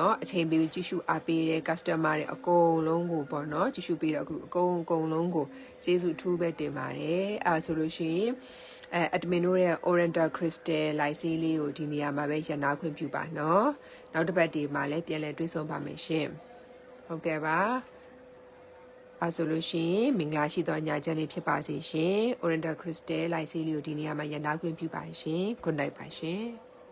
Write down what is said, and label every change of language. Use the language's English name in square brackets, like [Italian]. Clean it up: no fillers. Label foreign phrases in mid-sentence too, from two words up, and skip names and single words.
[Burmese] နော်အချိန်ပေးကြည့်ရှုအားပေးတဲ့ customer တွေအကုန်လုံးကိုပေါ့နော်ကြည့်ရှုပေးတော့အခုအကုန်လုံးကိုကျေးဇူးအထူးပဲတင်ပါတယ်အဲဆိုလို့ရှိရင်admin တို့ရဲ့ Oriental Crystal [English] live sale [Burmese] လေးကိုဒီနေရာမှာပဲရနာခွင့်ပြုပါနော်နောက်တစ်ပတ်ဒီမှာလည်းပြန်လည်တွေ့ဆုံပါမယ်ရှင်ဟုတ်ကဲ့ပါအဲဆိုလို့ရှိရင်မင်္ဂလာရှိသောညချမ်းလေးဖြစ်ပါစေရှင် Oriental Crystal [English] live sale [Burmese] လေးကိုဒီနေရာမှာရနာခွင့်ပြုပါရှင် [English] good night [Burmese] ပါရှင်